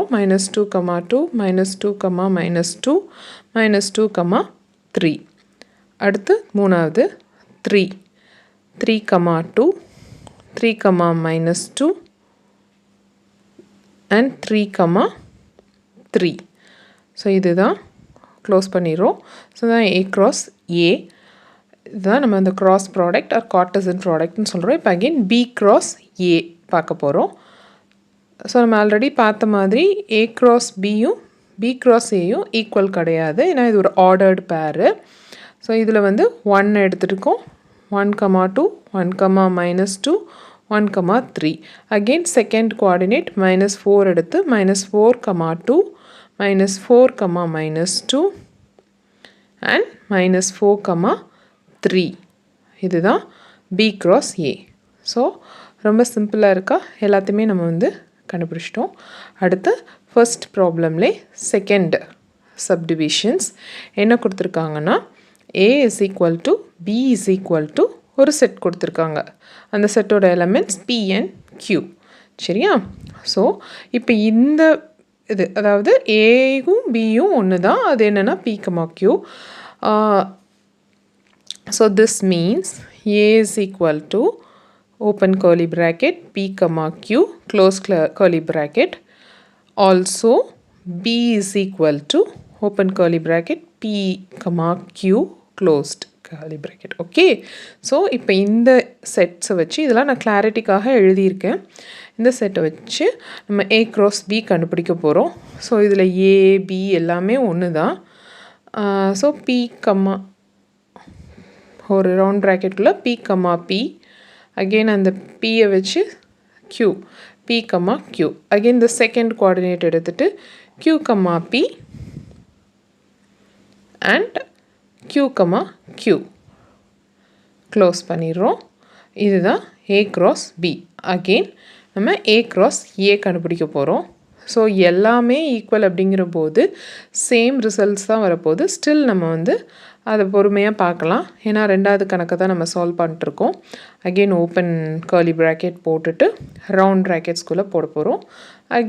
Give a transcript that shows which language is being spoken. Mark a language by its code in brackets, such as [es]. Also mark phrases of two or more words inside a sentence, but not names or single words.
[ta] -2, 2 -2, -2 -2, 3 அடுத்து மூணாவது 3, 2 3, -2 and 3, 3. ஸோ இதுதான் க்ளோஸ் பண்ணிடுறோம். ஸோ தான் [en] a cross a. [ta] இதுதான் நம்ம அந்த [en] cross product or Cartesian product [ta] னு சொல்கிறோம். இப்போ [en] again b cross a [ta] பார்க்க போகிறோம். ஸோ நம்ம ஆல்ரெடி பார்த்த மாதிரி [en] a cross b [ta] யும் [en] b cross a [ta] யும் ஈக்குவல் கிடையாது. ஏன்னா இது ஒரு [en] ordered pair. [ta] ஸோ இதில் வந்து 1 எடுத்துகிட்டுருக்கோம். 1, 2 1, -2 1, 3 [en] again second coordinate [ta] -4 எடுத்து -4, 2 -4, -2 அண்ட் -4, 3 இதுதான் [en] b cross a. [ta] ஸோ ரொம்ப சிம்பிளாக இருக்கா, எல்லாத்தையுமே நம்ம வந்து கண்டுபிடிச்சிட்டோம். அடுத்து [en] first problem second subdivisions [ta] என்ன கொடுத்துருக்காங்கன்னா [en] a is equal to b is equal to [ta] ஒரு செட் கொடுத்துருக்காங்க. அந்த செட்டோட [en] elements p and q. [ta] சரியா? ஸோ இப்போ இந்த இது அதாவது ஏயும் பியும் ஒன்று தான். அது என்னென்னா p, q. [en] So this means a is equal to open curly bracket p, q close curly bracket. Also b is equal to open curly bracket p, q closed curly bracket. Okay. [ta] ஸோ இப்போ இந்த செட்ஸை வச்சு இதெல்லாம் நான் கிளாரிட்டிக்காக எழுதியிருக்கேன். இந்த செட்டை வச்சு நம்ம [en] a cross b [ta] கண்டுபிடிக்க போகிறோம். ஸோ இதில் a, b எல்லாமே ஒன்று தான். ஸோ p, ஒரு [en] round bracket [ta] p, p அகெயின் அந்த pயை வச்சு q, p, q அகெயின் இந்த [en] second coordinate [ta] எடுத்துகிட்டு q, p அண்ட் q, q க்ளோஸ் பண்ணிடுறோம். இதுதான் [en] a cross b. [ta] அகெயின் நம்ம [en] a cross a [ta] கண்டுபிடிக்க போகிறோம். ஸோ எல்லாமே ஈக்குவல் அப்படிங்கிற போது [en] same results [ta] தான் வரப்போகுது. ஸ்டில் நம்ம வந்து அதை பொறுமையாக பார்க்கலாம். ஏன்னா ரெண்டாவது கணக்கை தான் நம்ம சால்வ் பண்ணிட்டுருக்கோம். [en] again open curly bracket [ta] போட்டுட்டு [en] round brackets [ta] போட போகிறோம்.